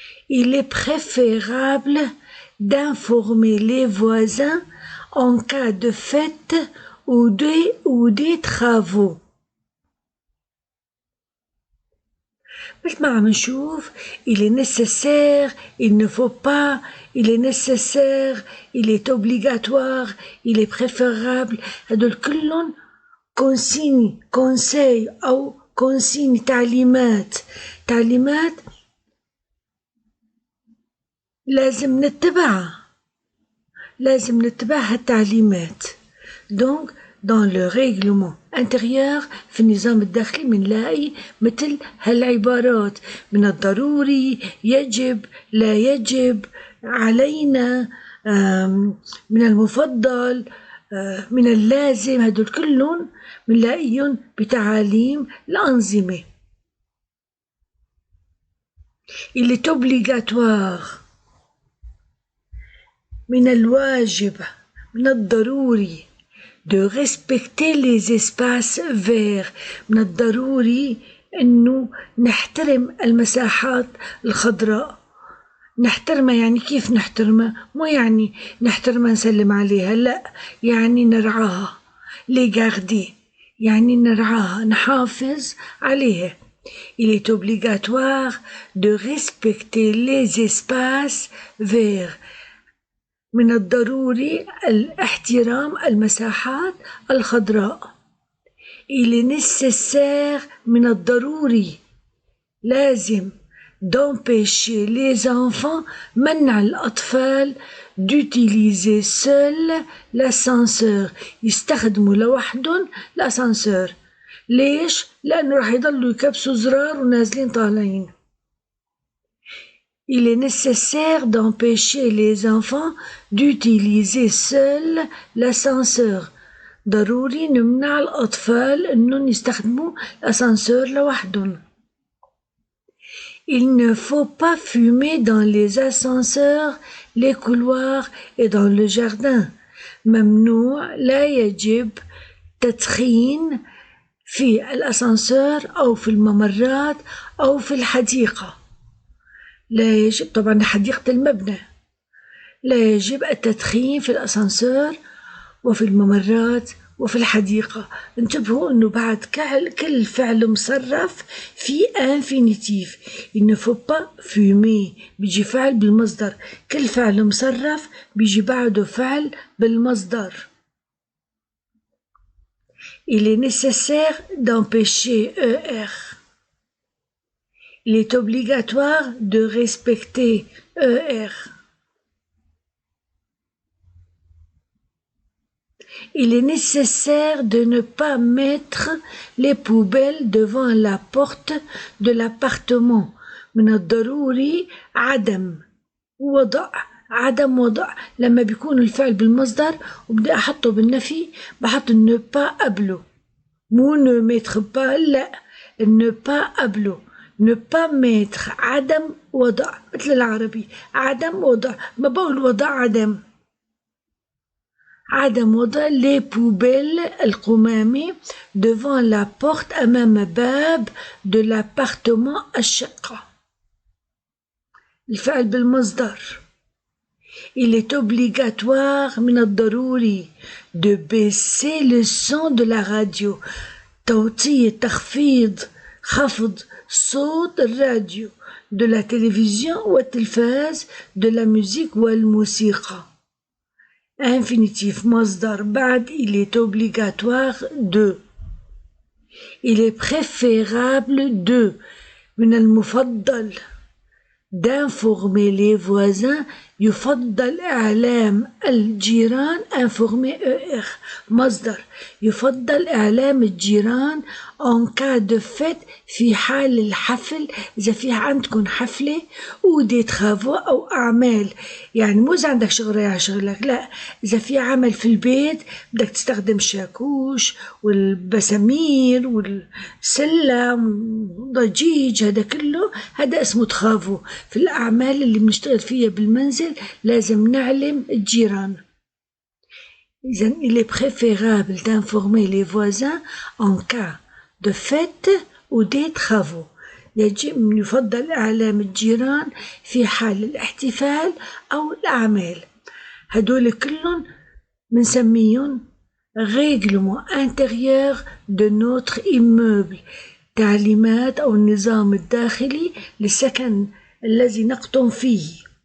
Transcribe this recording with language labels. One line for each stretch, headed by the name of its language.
French: Il est préférable d'informer les voisins en cas de fête ou des travaux.
Arabic: مثل ما عم نشوف
French: il est nécessaire, il ne faut pas, il est nécessaire, il est obligatoire, il est préférable.
Arabic: هدول كلهم consigne, conseil أو consigne تعليمات لازم نتبعها التعليمات.
French: Donc dans le règlement intérieur
Arabic: في النظام الداخلي منلاقي مثل هالعبارات: من الضروري، يجب، لا يجب، علينا، من المفضل، من اللازم. هدول كلهم منلاقيهم بتعاليم الأنظمة.
French: Il est obligatoire،
Arabic: من الواجب، من الضروري
French: de respecter les espaces verts.
Arabic: من الضروري إنه نحترم المساحات الخضراء. نحترمها يعني كيف نحترمها؟ مو يعني نحترمها نسلم عليها، لا، يعني نرعاها.
French: les garder
Arabic: يعني نرعاها، نحافظ عليها.
French: Il est obligatoire de respecter les espaces verts.
Arabic: من الضروري الاحترام المساحات الخضراء.
French: Il est nécessaire،
Arabic: من الضروري لازم
French: d'empêcher les enfants،
Arabic: منع الأطفال
French: d'utiliser seul l'ascenseur،
Arabic: يستخدموا لوحدهم الأسانسور. ليش؟ لأنه راح يضلوا يكبسوا زرار ونازلين طالعين.
French: Il est nécessaire d'empêcher les enfants d'utiliser seul l'ascenseur.
Arabic: ضروري نمنع الأطفال إنهم يستخدموا الأسانسور لوحدهم.
French: Il ne faut pas fumer dans les ascenseurs, les couloirs et dans le jardin.
Arabic: ممنوع، لا يجب تدخين في الأسانسور أو في الممرات أو في الحديقة. لا يجب، طبعا حديقة المبنى، لا يجب التدخين في الأسانسور وفي الممرات وفي الحديقة. انتبهوا انه بعد كل فعل مصرف في infinitif.
French: il ne faut pas fumer
Arabic: بيجي فعل بالمصدر، كل فعل مصرف بيجي بعده فعل بالمصدر.
French: Il est nécessaire d'empêcher ER. Il est obligatoire de respecter ER. Il est nécessaire de ne pas mettre les poubelles devant la porte de l'appartement.
Arabic: من الضروري عدم وضع لما بيكون الفعل بالمصدر وبدي أحطه بالنفي بحط ne pas قبله، مو
French: ne mettre pas،
Arabic: لا، ne pas قبله.
French: ne pas mettre
Arabic: عدم وضع، مثل العربي عدم وضع، ما بقول وضع عدم وضع
French: les poubelles
Arabic: القمامة
French: devant la porte
Arabic: أمام باب
French: de l'appartement
Arabic: الشقة. الفعل بالمصدر.
French: Il est obligatoire،
Arabic: من الضروري
French: de baisser le son de la radio،
Arabic: تخفيض صوت الراديو،
French: de la télévision والتلفاز، de la musique والموسيقى. infinitif
Arabic: مصدر بعد
French: il est obligatoire de. Il est préférable de،
Arabic: من المفضل
French: d'informer les voisins
Arabic: يفضل إعلام الجيران informer eux مصدر يفضل إعلام الجيران
French: en cas de fête
Arabic: في حال الحفل إذا في عندكم حفلة ودي تخافوا أو أعمال يعني مو إذا عندك شغل رايح شغلك لا إذا في عمل في البيت بدك تستخدم الشاكوش والبسامير والسلم والضجيج هذا كله هذا اسمه تخافوا في الأعمال اللي بنشتغل فيها بالمنزل لازم نعلم الجيران.
French: إذن il est préférable d'informer les voisins en cas de fête ou des travaux.
Arabic: يفضل إعلام الجيران في حال الاحتفال أو الأعمال. هدول كلهم بنسميهم
French: règlement intérieur de notre immeuble
Arabic: تعليمات أو النظام الداخلي للسكن الذي نقطن فيه.